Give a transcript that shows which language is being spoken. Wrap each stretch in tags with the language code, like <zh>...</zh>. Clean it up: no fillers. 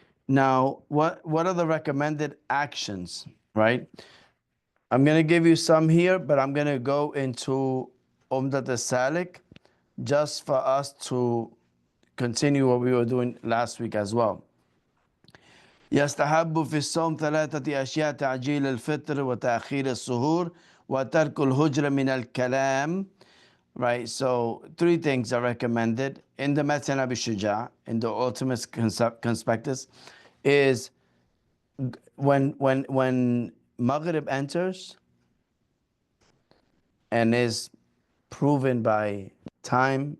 <en>Now, what are the recommended actions? Right. I'm gonna give you some here, but I'm gonna go into Umdat al-Salik just for us to continue what we were doing last week as well.</en> <ar>يستحب في الصوم ثلاثة أشياء: تعجيل الفطر وتأخير السحور وترك الهجر من الكلام.</ar> <en>Right, so three things are recommended in the Matn Abi Shuja, in the ultimate conspectus, is when Maghrib enters and is proven by time.</en>